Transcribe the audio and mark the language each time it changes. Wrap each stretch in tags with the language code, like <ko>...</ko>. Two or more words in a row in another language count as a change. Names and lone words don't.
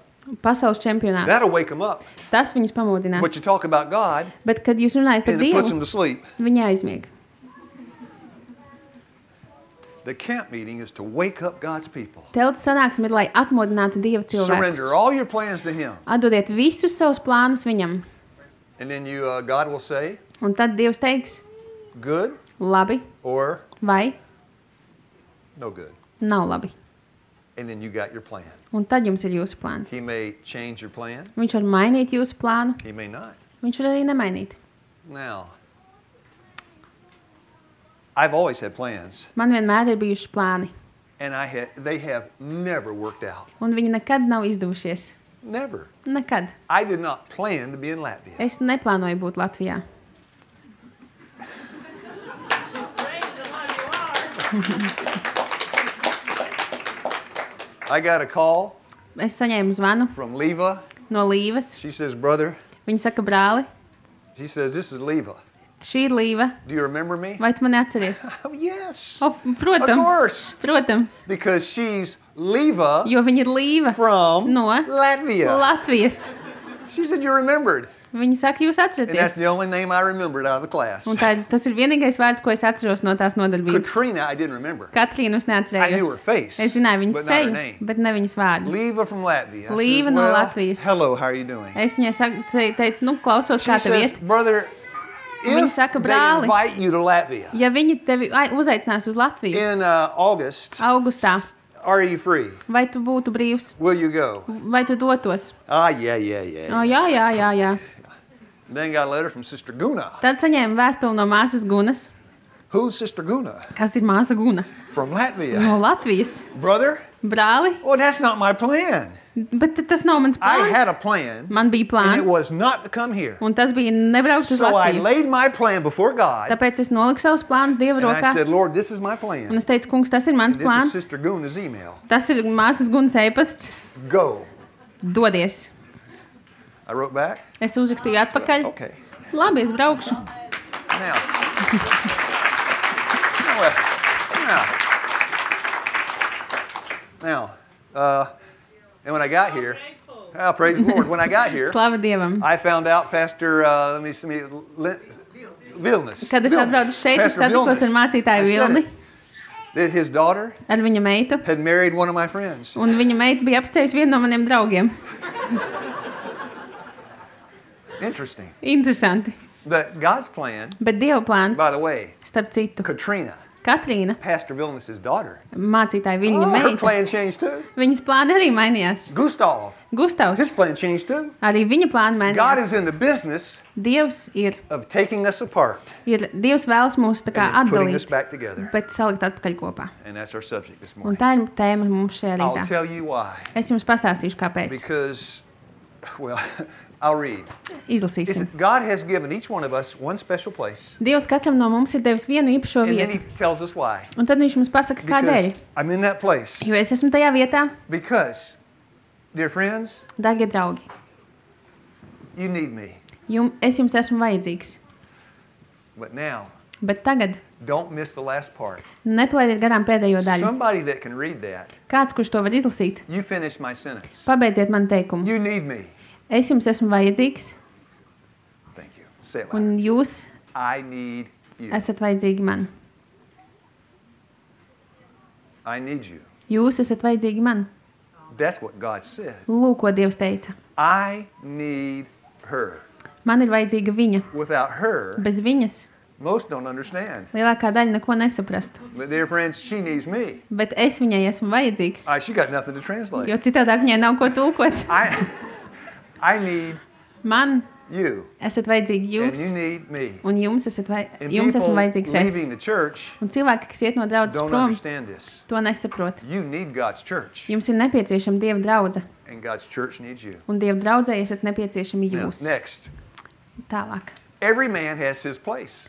<lv>pasaules čempionātu.</lv> <en>That'll wake them up.</en> <lv>Tas viņus pamodinās.</lv> <en>But you talk about God</en> <lv>Bet, kad jūs runājat par</lv> <en>and it puts them</en> <lv>Dievu,</lv> <en>to sleep.</en> <lv>viņi aizmieg.</lv> <en>The camp meeting is to wake up God's people.</en> <lv>Telts sanāksme ir, lai atmodinātu Dieva cilvēkus.</lv> <en>Surrender all your plans to him.</en> <lv>Atdodiet visus savus plānus viņam.</lv> <en>And then God will say,</en> <lv>Un tad Dievs teiks,</lv> <en>good</en> <lv>labi</lv> <en>or</en> <lv>vai</lv> <en>no good.</en> <lv>nav labi.</lv> <en>And then you got your plan.</en> <lv>Un tad jums ir jūsu plāns.</lv> <en>He may change your plan.</en> <lv>Viņš var mainīt jūsu plānu,</lv> <en>He may not.</en> <lv>viņš var arī nemainīt.</lv> <en>Now, I've always had plans,</en> <lv>Man vienmēr ir bijuši plāni,</lv> <en>and they have never worked out.</en> <lv>un viņi nekad nav izdevušies.</lv> <en>Never.</en> <lv>Nekad.</lv> <en>I did not plan to be in Latvia.</en> <lv>Es neplānoju būt Latvijā.</lv> <en>I got a call</en> <lv>Es saņēmu zvanu</lv> <en>from Leva.</en> <lv>no Līvas.</lv> <en>She says, brother,</en> <lv>Viņa saka, brāli,</lv> <en>she says, this is Leva.</en> <lv>šī ir Līva.</lv> <en>Do you remember me?</en> <lv>Vai tu mani atceries?</lv> <en>Oh, yes.</en> <lv>O, protams.</lv> <en>Of course.</en> <lv>Protams.</lv> <en>Because she's Leva</en> <lv>Jo viņa ir Līva</lv> <en>from</en> <lv>no</lv> <en>Latvia.</en> <lv>Latvijas.</lv> <en>She said, you remembered.</en> <lv>Viņa saka, jūs</lv> <en>And that's</en> <lv>atceraties.</lv> <en>the only name I remembered out of the class.</en> <lv>Un tas ir vienīgais vārds, ko es atceros no tās nodarbības.</lv> <en>Katrina, I didn't remember.</en> <lv>Katrīnu es</lv> <en>I knew her</en> <lv>neatcerējos.</lv> <en>face,</en> <lv>Es zināju viņas</lv> <en>but not her</en> <lv>seju,</lv> <en>name.</en> <lv>bet ne viņas vārdu.</lv> <en>Leva from Latvia. I</en> <lv>Leva</lv> <en>says,</en> <lv>no</lv> <en>well,</en> <lv>Latvijas.</lv> <en>hello, how are you doing?</en> <lv>Es viņai teicu, nu, klausos,</lv> <en>She</en> <lv>kā tev</lv> <en>says,</en> <lv>iet.</lv> <en>brother,</en> <lv>Viņa</lv> <en>if</en> <lv>saka,</lv> <en>they</en> <lv>brāli,</lv> <en>invite you to Latvia</en> <lv>ja viņi tevi uzaicinās uz Latviju</lv> <en>in August,</en> <lv>augustā,</lv> <en>are you free?</en> <lv>vai tu būtu brīvs,</lv> <en>Will you go?</en> <lv>vai tu dotos?</lv> <en>Ah, yeah.</en> <lv>O, jā.</lv> <en>Then got a letter from Sister Guna.</en> <lv>Tad saņēmu vēstuli no māsas Gunas.</lv> <en>Who's Sister Guna?</en> <lv>Kas ir māsa Guna?</lv> <en>From Latvia.</en> <lv>No Latvijas.</lv> <en>Brother,</en> <lv>Brāli,</lv> <en>well, that's not my plan.</en> <lv>bet tas nav mans</lv> <en>I</en> <lv>plāns.</lv> <en>had a plan,</en> <lv>Man bija</lv> <en>and it</en> <lv>plāns,</lv> <en>was not to come here.</en> <lv>un tas bija nebraukt uz</lv> <en>So I</en> <lv>Latviju.</lv> <en>laid my plan before God,</en> <lv>Tāpēc es noliku savus plānus Dieva</lv> <en>and I</en> <lv>rokās.</lv> <en>said, Lord, this is my</en> <lv>Un</lv> <en>plan.</en> <lv>es teicu, kungs, tas ir mans</lv> <en>And this is</en> <lv>plāns.</lv> <en>Sister Guna's email.</en> <lv>Tas ir māsas Gunas e-pasts.</lv> <en>Go.</en> <lv>Dodies.</lv> <en>I wrote back.</en> <lv>Es uzrakstīju atpakaļ.</lv> <en>Okay.</en> <lv>Labi, es braukšu.</lv> <en>Now. Now. And when I got here, oh, praise the Lord. When I got here,</en> <lv>Slava Dievam.</lv> <en>I found out Pastor, Vilnis.</en> <lv>Kad es atbraucu šeit, es</lv> <en>Pastor</en> <lv>satikos ar</lv> <en>Vilnis.</en> <lv>mācītāju</lv> <en>I said</en> <lv>Vilni,</lv> <en>it, that his daughter</en> <lv>ar viņa meitu.</lv> <en>had married one of my friends.</en> <lv>Un viņa meita bija apprecējusi vienu no maniem draugiem.</lv> <en>Interesting.</en> <lv>Interesanti.</lv> <en>But God's plan,</en> <lv>Bet Dieva plāns,</lv> <en>by the way,</en> <lv>starp citu,</lv> <en>Katrina,</en> <lv>Katrīna,</lv> <en>Pastor Vilnis' daughter,</en> <lv>mācītāja viņa</lv> <en>her</en> <lv>meita,</lv> <en>plan changed too.</en> <lv>viņas plāni arī mainījās.</lv> <en>Gustav,</en> <lv>Gustavs,</lv> <en>his plan changed too.</en> <lv>arī viņa plāni</lv> <en>God</en> <lv>mainījās.</lv> <en>is in the business</en> <lv>Dievs</lv> <en>of taking us apart</en> <lv>Dievs vēlas mūs tā kā</lv> <en>and then putting us</en> <lv>atdalīt,</lv> <en>back together.</en> <lv>bet salikt atpakaļ kopā.</lv> <en>And that's our subject this</en> <lv>Un</lv> <en>morning.</en> <lv>tā ir tēma mums šajā</lv> <en>I'll</en> <lv>rītā.</lv> <en>tell you why.</en> <lv>Es jums pastāstīšu, kāpēc.</lv> <en>Because, well, I'll read.</en> <lv>Izlasīsim.</lv> <en>God has given each one of us one special place.</en> <lv>Dievs katram no mums ir devis vienu īpašo</lv> <en>And then</en> <lv>vietu.</lv> <en>he tells us why.</en> <lv>Un tad viņš mums pasaka, kādēļ.</lv> <en>Because I'm in that place.</en> <lv>Jo es esmu tajā vietā,</lv> <en>Because, dear friends,</en> <lv>dārgie draugi,</lv> <en>you need me.</en> <lv>es jums esmu vajadzīgs.</lv> <en>But now,</en> <lv>Bet tagad</lv> <en>don't miss the last part.</en> <lv>nepalaidiet garām pēdējo daļu.</lv> <en>Somebody that can read that,</en> <lv>Kāds, kurš to var izlasīt,</lv> <en>you finish my sentence.</en> <lv>pabeidziet man teikumu.</lv> <en>You need me.</en> <lv>Es jums esmu vajadzīgs,</lv> <en>Thank you. Say it</en> <lv>un</lv> <en>loud.</en> <lv>jūs</lv> <en>I need you.</en> <lv>esat vajadzīgi man.</lv> <en>I need you.</en> <lv>Jūs esat vajadzīgi man.</lv> <en>That's what God said.</en> <lv>Lūk, ko Dievs teica.</lv> <en>I need her.</en> <lv>Man ir vajadzīga viņa.</lv> <en>Without her,</en> <lv>Bez viņas</lv> <en>most don't understand.</en> <lv>lielākā daļa neko nesaprastu.</lv> <en>But dear friends, she needs me.</en> <lv>Bet es viņai esmu vajadzīgs,</lv> <en>She got nothing to translate.</en> <lv>jo citādāk viņai nav ko tulkot.</lv> <en>I need</en> <lv>Man</lv> <en>you.</en> <lv>esat vajadzīgi</lv> <en>And</en> <lv>jūs,</lv> <en>you need me.</en> <lv>un jums esmu</lv> <en>And</en> <lv>vajadzīgs</lv> <en>people</en> <lv>es.</lv> <en>leaving the church</en> <lv>Un cilvēki, kas iet no draudzes</lv> <en>don't</en> <lv>prom,</lv> <en>understand this.</en> <lv>to nesaprot.</lv> <en>You need God's church.</en> <lv>Jums ir nepieciešama Dieva draudze,</lv> <en>And God's church needs you.</en> <lv>un Dieva draudzē esat nepieciešami</lv> <en>Now,</en> <lv>jūs.</lv> <en>next,</en> <lv>Tālāk.</lv> <en>every man has his place.</en>